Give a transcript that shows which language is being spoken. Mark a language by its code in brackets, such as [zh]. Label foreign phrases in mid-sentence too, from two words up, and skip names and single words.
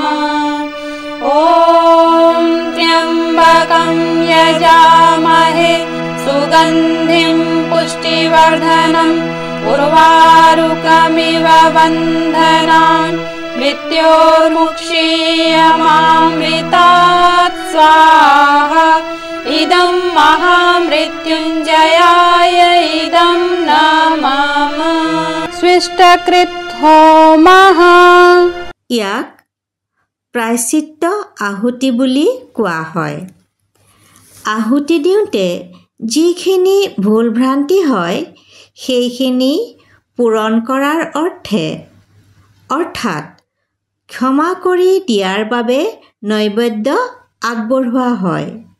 [sa] ॐ त्र्यम्बकं यजामहे सुगन्धिं पुष्टिवर्धनम् उर्वारुकमिव बन्धनान् मृत्योर्मुक्षीयमामृतात्। स्वाहा इदं महामृत्युञ्जयाय इदं नमामः स्विष्टकृत होमः [as] ইয়াক প্ৰায়শ্চিত্ত আহুতি বুলি কোৱা হয়। আহুতি দিওঁতে যিখিনি ভুল ভ্ৰান্তি হয় সেইখিনি পূৰণ কৰাৰ অৰ্থে অৰ্থাৎ ক্ষমা কৰি দিয়াৰ বাবে নৈবেদ্য আগবঢ়োৱা হয়।